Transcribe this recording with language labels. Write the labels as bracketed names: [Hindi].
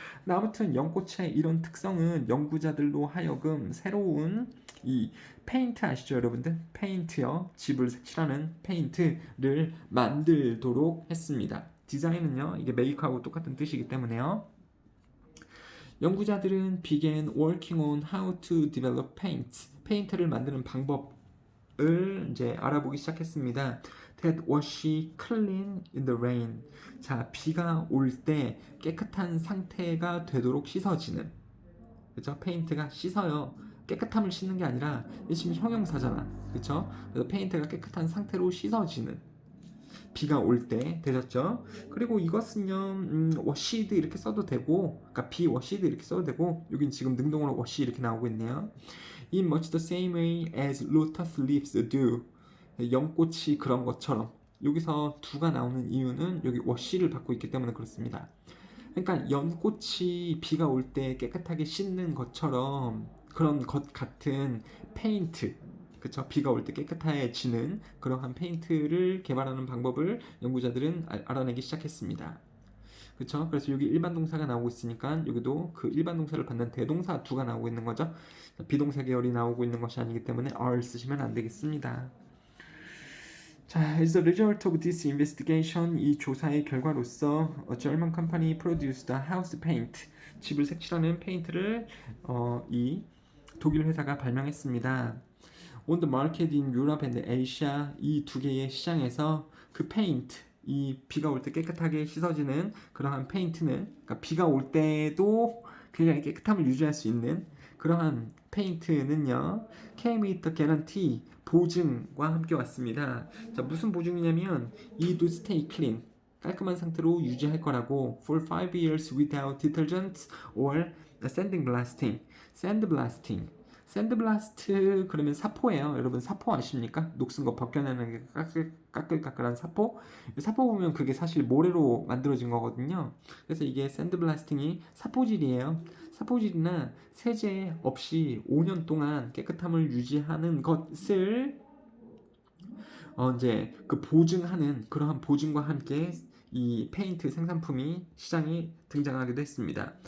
[Korean] 아무튼 연꽃의 이런 특성은 연구자들로 하여금 새로운 이 페인트 아시죠, 여러분들? 페인트요, 집을 색칠하는 페인트를 만들도록 했습니다. 디자인은요, 이게 메이크하고 똑같은 뜻이기 때문에요. 연구자들은 [English] began working on how to develop paint. [Korean] 페인트를 만드는 방법을 이제 알아보기 시작했습니다. [English] That washi clean in the rain. [Korean] 자, 비가 올 때 깨끗한 상태가 되도록 씻어지는. 그렇죠? 페인트가 씻어요. 깨끗함을 씻는 게 아니라 지금 형용사잖아. 그렇죠? 그래서 페인트가 깨끗한 상태로 씻어지는. 비가 올 때 되셨죠? 그리고 이것은요, 워시드 이렇게 써도 되고, 그러니까 비 워시드 이렇게 써도 되고, 여긴 지금 능동으로 워시 이렇게 나오고 있네요. [English] In much the same way as lotus leaves do. [Korean] 연꽃이 그런 것처럼. 여기서 do가 나오는 이유는 여기 워시를 받고 있기 때문에 그렇습니다. 그러니까 연꽃이 비가 올 때 깨끗하게 씻는 것처럼 그런 것 같은 페인트, 그쵸? 비가 올 때 깨끗해지는 그러한 페인트를 개발하는 방법을 연구자들은 알아내기 시작했습니다. 그쵸? 그래서 여기 일반 동사가 나오고 있으니까 여기도 그 일반 동사를 받는 대동사 do가 나오고 있는 거죠. 비동사 계열이 나오고 있는 것이 아니기 때문에 are 쓰시면 안 되겠습니다. [English] 자, as a result of this investigation, [Korean] 이 조사의 결과로서 [English] a German company produced a house paint, [Korean] 집을 색칠하는 페인트를 이 독일 회사가 발명했습니다. [English] On the market in Europe and Asia, [Korean] 이 두 개의 시장에서 그 페인트, 이 비가 올 때 깨끗하게 씻어지는 그러한 페인트는, 그러니까 비가 올 때도 굉장히 깨끗함을 유지할 수 있는 그러한 페인트는요, [English] came with a guarantee, [Korean] 보증과 함께 왔습니다. 자, 무슨 보증이냐면 이 [English] to stay clean, [Korean] 깔끔한 상태로 유지할 거라고, [English] for 5 years without detergent or sandblasting. [Korean] sandblasting, 샌드블라스트 그러면 사포예요. 여러분 사포 아십니까? 녹슨 거 벗겨내는 게 까끌까끌한 사포. 사포 보면 그게 사실 모래로 만들어진 거거든요. 그래서 이게 샌드블라스팅이 사포질이에요. 사포질이나 세제 없이 5년 동안 깨끗함을 유지하는 것을 이제 그 보증하는 그러한 보증과 함께 이 페인트 생산품이 시장에 등장하기도 했습니다.